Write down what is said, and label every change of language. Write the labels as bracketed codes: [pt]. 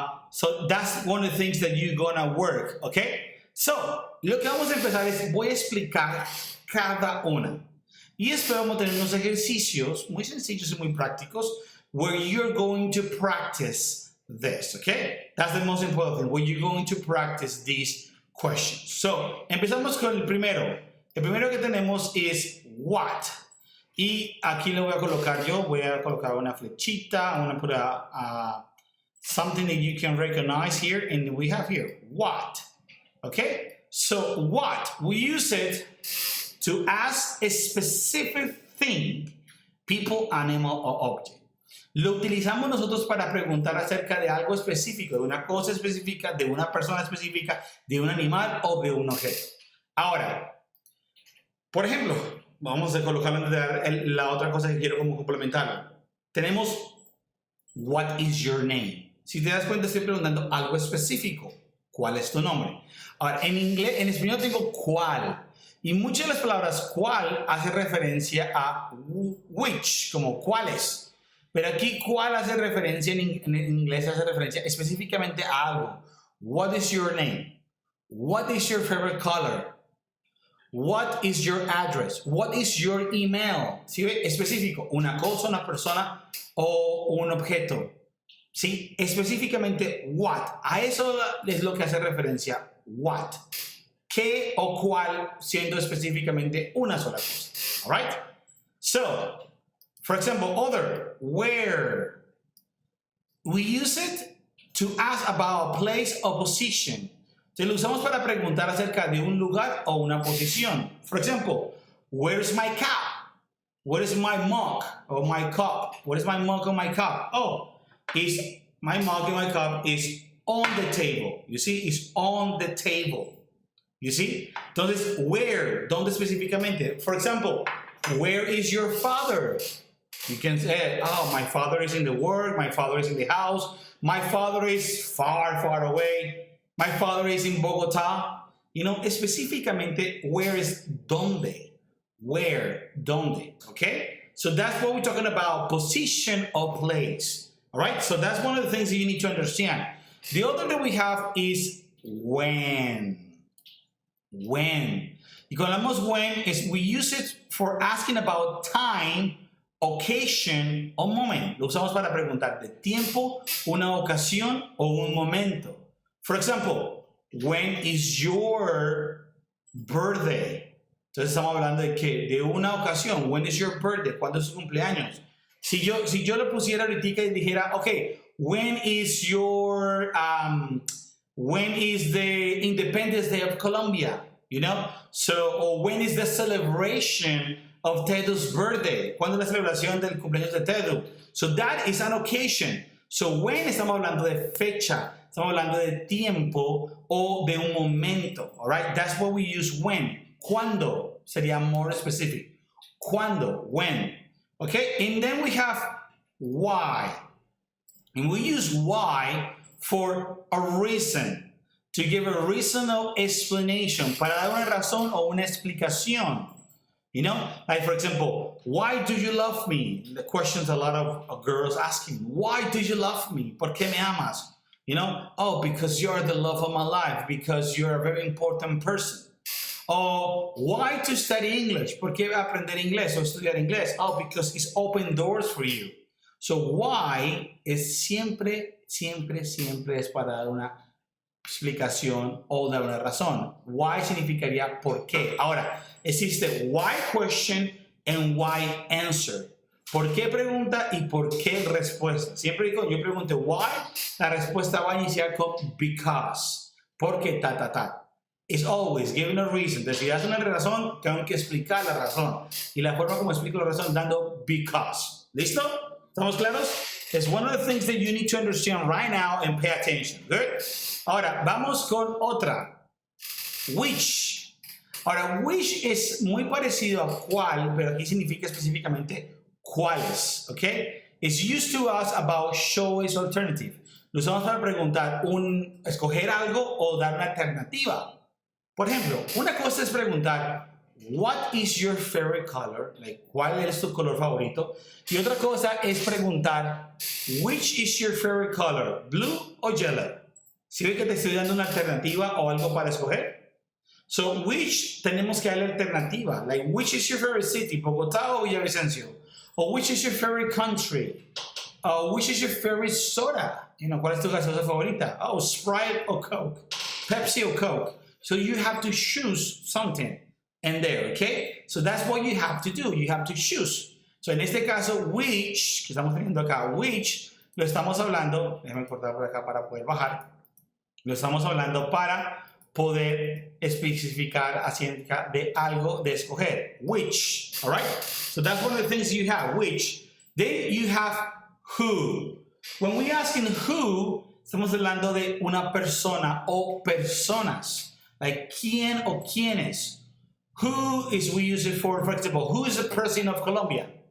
[en] So that's one of the things that you're gonna work, okay? [es] So, lo que vamos a empezar es, voy a explicar cada una. Y esperamos tener unos ejercicios muy sencillos y muy prácticos [en] where you're going to practice this, okay? That's the most important thing, where you're going to practice these questions. [es] So, empezamos con el primero. El primero que tenemos es what. Y aquí lo voy a colocar yo, voy a colocar una flechita, [en] I'm going to put something that you can recognize here, and we have here, what. Okay? So, what? We use it to ask a specific thing, people, animal, or object. [es] Lo utilizamos nosotros para preguntar acerca de algo específico, de una cosa específica, de una persona específica, de un animal o de un objeto. Ahora, por ejemplo, vamos a colocar la otra cosa que quiero como complementarlo. [en] Tenemos, what is your name? [es] Si te das cuenta, estoy preguntando algo específico. ¿Cuál es tu nombre? Ahora, en español tengo cuál. Y muchas de las palabras cuál hace referencia a which, como cuáles. Pero aquí cuál hace referencia, en inglés hace referencia específicamente a algo. [en] What is your name? What is your favorite color? What is your address? What is your email? [es] ¿Sí ve? Específico, una cosa, una persona o un objeto. ¿Sí? Específicamente what. A eso es lo que hace referencia what. ¿Qué o cuál siendo específicamente una sola cosa? [en] All right? So, for example, other, where. We use it to ask about a place or position. [es] Se lo usamos para preguntar acerca de un lugar o una posición. [en] For example, where's my cap? Where is my mug or my cup? Where is my mug or my cup? Oh, my mug and my cup is on the table. You see, it's on the table. You see? [es] Entonces, where? ¿Dónde específicamente? [en] For example, where is your father? You can say, oh, my father is in the work, my father is in the house, my father is far, far away, my father is in Bogotá. You know, [es] específicamente, [en] where is dónde? Where, dónde, okay? So that's what we're talking about, position or place. All right, so that's one of the things that you need to understand. The other that we have is when. When. [es] Y cuando hablamos [en] when, is we use it for asking about time, occasion, o moment. [es] Lo usamos para preguntar de tiempo, una ocasión, o un momento. [en] For example, when is your birthday? [es] Entonces estamos hablando de qué? De una ocasión. [en] When is your birthday? [es] ¿Cuándo es su cumpleaños? Si yo lo pusiera ahorita y dijera, [en] okay, when is the Independence Day of Colombia? You know? [es] So, or when is the celebration of TEDU's birthday? ¿Cuándo es la celebración del cumpleaños de TEDU? So that is an occasion. So when estamos hablando de fecha, estamos hablando de tiempo o de un momento. [en] All right, that's what we use when. [es] Cuando sería [en] more specific. [es] Cuando, when. [en] Okay, and then we have why. And we use why for a reason. To give a reasonable explanation. [es] Para dar una razón o una explicación. [en] You know, like for example, why do you love me? The questions a lot of girls asking, why do you love me? [es] ¿Por qué me amas? [en] You know, oh, because you're the love of my life, because you're a very important person. Or why to study English? [es] ¿Por qué aprender inglés o estudiar inglés? [en] Oh, because it's open doors for you. [es] So why es siempre es para dar una explicación o dar una razón. Why significaría por qué. Ahora, existe [en] why question and why answer. [es] ¿Por qué pregunta y por qué respuesta? Siempre digo, yo pregunto why, la respuesta va a iniciar con because. Porque ta. [en] It's always giving a reason. [es] Entonces, si das una razón, tengo que explicar la razón. Y la forma como explico la razón, dando because. ¿Listo? ¿Estamos claros? [en] It's one of the things that you need to understand right now and pay attention. Good? [es] Ahora, vamos con otra. Which. Ahora, which es muy parecido a cuál, pero aquí significa específicamente cuáles. ¿Ok? [en] It's used to us about choice alternative. [es] Lo usamos para preguntar, escoger algo o dar una alternativa. Por ejemplo, una cosa es preguntar, what is your favorite color? Like, ¿cuál es tu color favorito? Y otra cosa es preguntar, which is your favorite color? [en] Blue o yellow? [es] ¿Sí ve que te estoy dando una alternativa o algo para escoger? So, which tenemos que darle alternativa. [en] Like, which is your favorite city? [es] ¿Bogotá o Villavicencio? [en] Or which is your favorite country? Which is your favorite soda? You know, [es] ¿cuál es tu gaseosa favorita? [en] Oh, Sprite or Coke? Pepsi or Coke? So you have to choose something in there, okay? So that's what you have to do. You have to choose. [es] So en este caso, which, que estamos teniendo acá, which, lo estamos hablando, déjame cortar por acá para poder bajar, lo estamos hablando para poder especificar acerca de algo de escoger. [en] Which, all right? So that's one of the things you have, which. Then you have who. When we ask in who, [es] estamos hablando de una persona o personas. Like quién o quiénes. [en] Who is we use it for example, who is the president of Colombia?